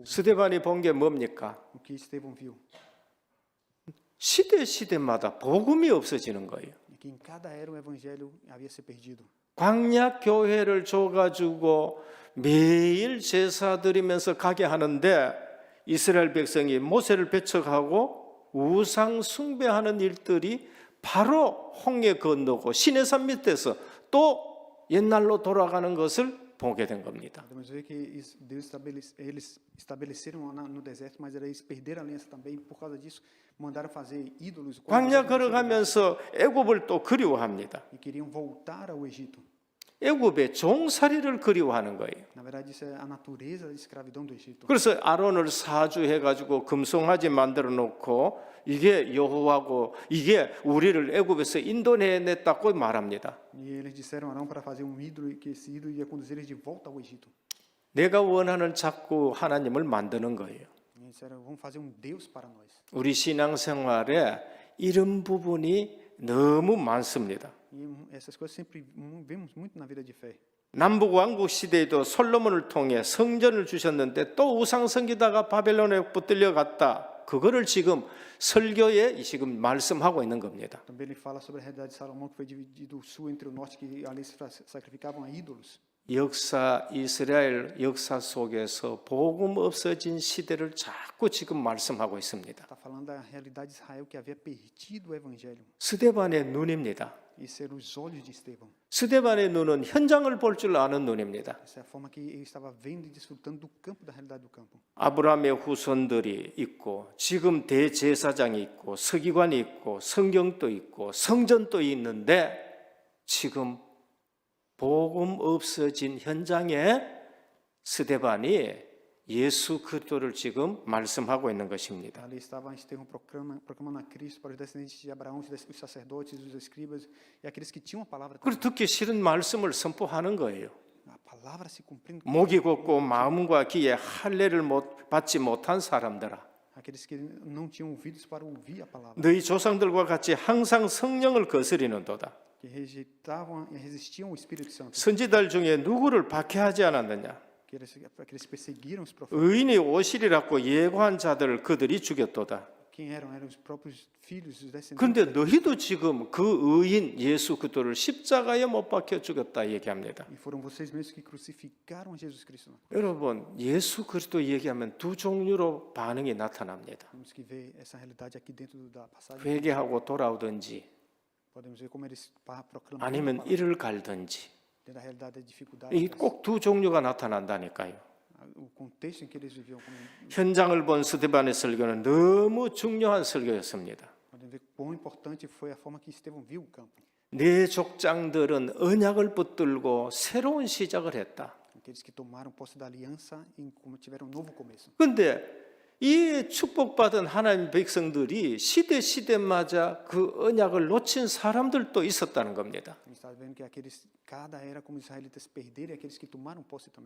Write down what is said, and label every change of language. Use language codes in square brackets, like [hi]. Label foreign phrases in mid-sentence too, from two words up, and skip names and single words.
[ko] 스데반이 본 게 뭡니까? [pt] O que Estevão viu. [ko] 시대마다 복음이 없어지는 거예요. [pt] Que em cada era o evangelho havia se perdido. [ko] 광야 교회를 줘가지고 매일 제사 드리면서 가게 하는데 이스라엘 백성이 모세를 배척하고 우상 숭배하는 일들이 바로 홍해 건너고 시내산 밑에서 또 옛날로 돌아가는 것을 보게 된 겁니다. [pt] Podemos ver que eles estabeleceram no deserto, mas eles perderam a aliança também. Por causa disso, mandaram fazer ídolos. [ko] 광야 걸어가면서 애굽을 또 그리워합니다. [pt] E queriam voltar ao Egito. [ko] 애굽의 종살이를 그리워하는 거예요. [pt] Na verdade, isso é a natureza da escravidão do Egito. [ko] 그래서 아론을 사주해가지고 금송아지 만들어 놓고 이게 여호와고 이게 우리를 애굽에서 인도해냈다고 말합니다. [pt] E eles disseram a Arão para fazer ídolo, e que esse ídolo ia conduzir eles de volta ao Egito. [ko] 내가 원하는 자꾸 하나님을 만드는 거예요. [pt] E eles disseram, vamos fazer Deus para nós. [ko] 우리 신앙생활에 이런 부분이 너무 많습니다. [pt] E essas coisas sempre vemos muito na vida de fé. [ko] 남북 왕국 시대에도 솔로몬을 통해 성전을 주셨는데 또 우상 섬기다가 바벨론에 붙들려 갔다. 그거를 지금 설교에 지금 말씀하고 있는 겁니다. [pt] Também ele fala sobre a realidade de Salomão, que foi dividido o sul entre o norte, que ali se sacrificavam a ídolos. [ko] 역사 이스라엘 역사 속에서 복음 없어진 시대를 자꾸 지금 말씀하고 있습니다. [pt] Está falando da realidade de Israel que havia perdido o evangelho. [ko] 스데반의 눈입니다. [pt] Isso eram os olhos de Estevão. [ko] 스데반의 눈은 현장을 볼 줄 아는 눈입니다. [pt] Essa é a forma que ele estava vendo e desfrutando do campo, da realidade do campo. [ko] 아브라함의 후손들이 있고 지금 대제사장이 있고 서기관이 있고 성경도 있고 성전도 있는데 지금 복음 없어진 현장에 스데반이 예수 그리스도를 지금 말씀하고 있는 것입니다. [pt] Ali estava Estevão proclamando a Cristo para os descendentes de Abraão, os sacerdotes, os escribas e aqueles que tinham a palavra. [ko] 그리고 듣기 싫은 말씀을 선포하는 거예요. [pt] A palavra se cumprindo. [ko] 목이 곱고 마음과 귀에 할례를 받지 못한 사람들아, [pt] Aqueles que não tinham ouvidos para ouvir a palavra, [ko] 너희 조상들과 같이 항상 성령을 거스리는도다. [pt] que rejeitavam e resistiam ao Espírito Santo, [ko] 선지자들 중에 누구를 박해하지 않았느냐? [pt] que eles perseguiram os profetas. [ko] 의인이 오시리라고 예고한 자들을 그들이 죽였도다. [pt] Quem eram? Eram os próprios filhos, os descendentes. [ko] 그런데 너희도 지금 그 의인 예수 그리스도를 십자가에 못 박혀 죽였다 얘기합니다. [pt] E foram vocês mesmos que crucificaram Jesus Cristo. [ko] 여러분, 예수 그리스도 얘기하면 두 종류로 반응이 나타납니다. [pt] Temos que ver essa realidade aqui dentro da passagem. [ko] 회개하고 돌아오든지 [pt] Podemos ver como eles proclamam [ko] 아니면 이를 갈든지, [pt] dentro da realidade da dificuldade. [ko] 이 꼭 두 종류가 나타난다니까요. [pt] O contexto em que eles viviam. [ko] 현장을 본 스데반의 설교는 너무 중요한 설교였습니다. [pt] Podemos ver quão importante foi a forma que Estevão viu o campo. [ko] 내 족장들은 언약을 붙들고 새로운 시작을 했다. [pt] Aqueles que tomaram posse da aliança e tiveram um novo começo. [ko] 그런데 이 축복받은 하나님 백성들이 시대마다 그 언약을 놓친 사람들도 있었다는 겁니다. [pt] A gente está vendo que cada era como os israelitas perderam e aqueles que tomaram posse também.